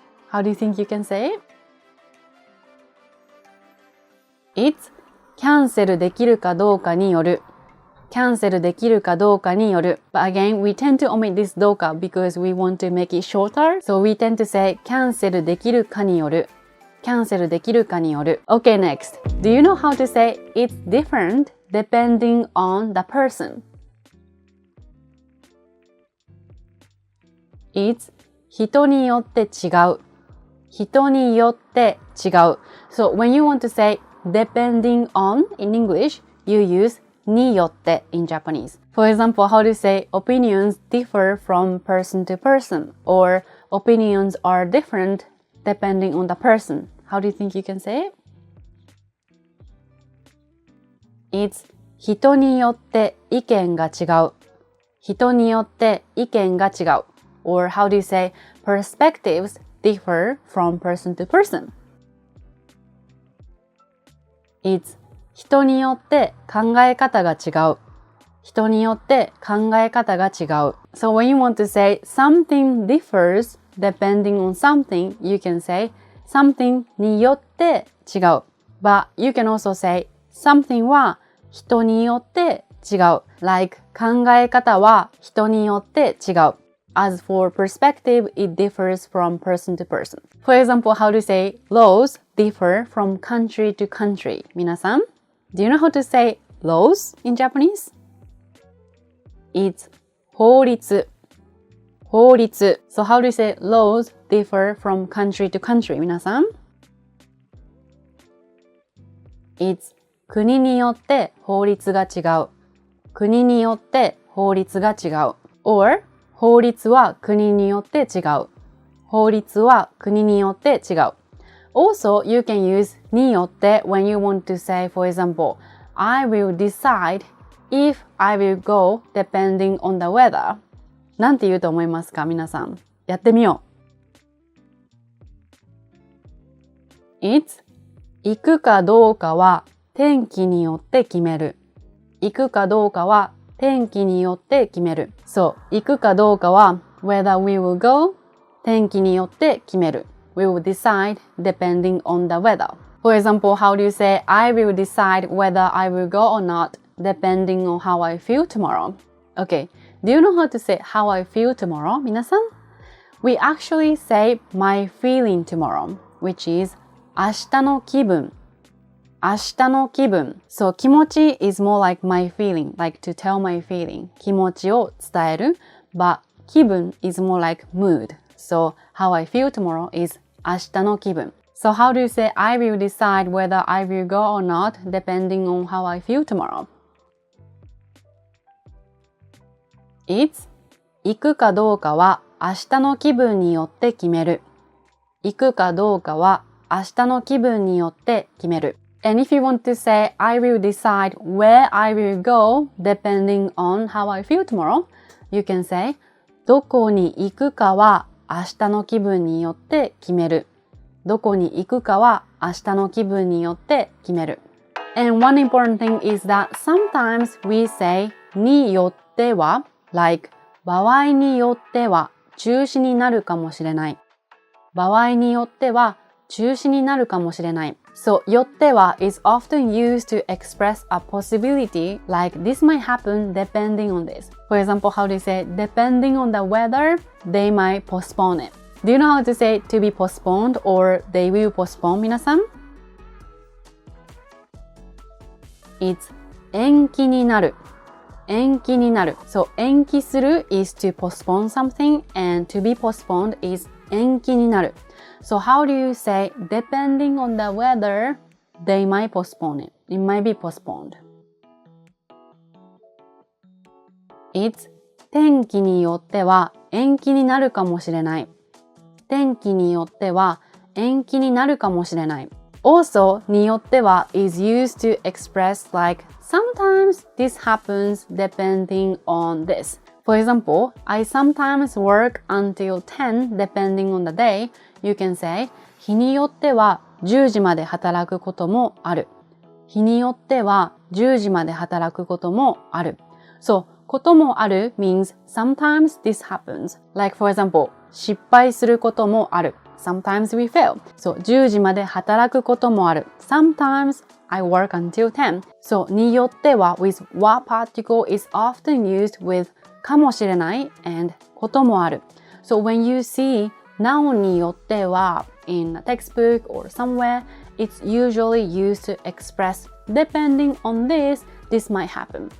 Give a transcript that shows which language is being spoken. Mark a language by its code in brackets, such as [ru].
[en] How do you think you can say it?It's [ja] キャンセルできるかどうかによる。キャンセルできるかどうかによる。 [en] But again, we tend to omit this どうか because we want to make it shorter. So we tend to say [ja] キャンセルできるかによる。キャンセルできるかによる。 [en] Okay, next. Do you know how to say it's different depending on the person? [ja] It's 人によって違う。人によって違う。 [en] So when you want to say depending on in English, you use によって in Japanese. For example, how do you say opinions differ from person to person or opinions are different depending on the person? How do you think you can say it? [ja] It's 人によって意見が違う。人によって意見が違う。 [en] Or how do you say perspectives differ from person to person? [ja] It's 人によって考え方が違う。人によって考え方が違う。 [en] So when you want to say something differs depending on something, you can say something によって違う。 But you can also say something [ja] は人によって違う。 Like 考え方は人によって違う。 [en] As for perspective, it differs from person to person. For example, how to say laws differ from country to country. 皆さん、do you know how to say laws in Japanese? [ja] It's 法律。法律。 [en] So how do you say laws differ from country to country? [ja] 皆さん。 It's 国によって法律が違う。国によって法律が違う。 Or 法律は国によって違う。法律は国によって違う。 [en] Also, you can use によって when you want to say, for example, I will decide if I will go depending on the weather. [ja] なんて言うと思いますか皆さん。やってみよう。 It's 行くかどうかは天気によって決める。行くかどうかは天気によって決める。そう、行くかどうかは [en] whether we will go [ja] 天気によって決める。 [en] We will decide depending on the weather. For example, how do you say I will decide whether I will go or not depending on how I feel tomorrow? Okay, do you know how to say how I feel tomorrow? 皆さん We actually say my feeling tomorrow, which is [ja] 明日の気分。明日の気分。 [en] So 気持ち is more like my feeling, like to tell my feeling. [ja] 気持ちを伝える。 [en] But 気分 is more like mood. So how I feel tomorrow is 明日の気分。 So how do you say I will decide whether I will go or not depending on how I feel tomorrow? [ja] It's 行くかどうかは明日の気分によって決める。行くかどうかは明日の気分によって決める。 [en] And if you want to say, I will decide where I will go depending on how I feel tomorrow, you can say, [ja] どこに行くかは明日の気分によって決める。どこに行くかは明日の気分によって決める。 [en] And one important thing is that sometimes we say, によっては、like, [ja] 場合によっては中止になるかもしれない。場合によっては中止になるかもしれない。 [en] So, よっては is often used to express a possibility like this might happen depending on this. For example, how do you say depending on the weather, they might postpone it. Do you know how to say to be postponed or they will postpone 皆さん It's [ja] 延期になる。延期になる。 [en] So, 延期する is to postpone something and to be postponed is [ja] 延期になる。 [en] So how do you say, depending on the weather, they might postpone it. It might be postponed. [ja] It's 天気によっては延期になるかもしれない。天気によっては延期になるかもしれない。 [en] Also, によっては is used to express like, sometimes this happens depending on this. For example, I sometimes work until 10 depending on the day. You can say, [ja] 日によっては10時まで働くこともある。日によっては10時まで働くこともある。 [en] So, こともある means sometimes this happens. Like for example, [ja] 失敗することもある。 [en] Sometimes we fail. [ja] So, 10時まで働くこともある。 [en] Sometimes I work until 10. So, によっては with what particle is often used with かもしれない and こともある。 So, when you see なおによっては in a textbook or somewhere, it's usually used to express depending on this, this might happen.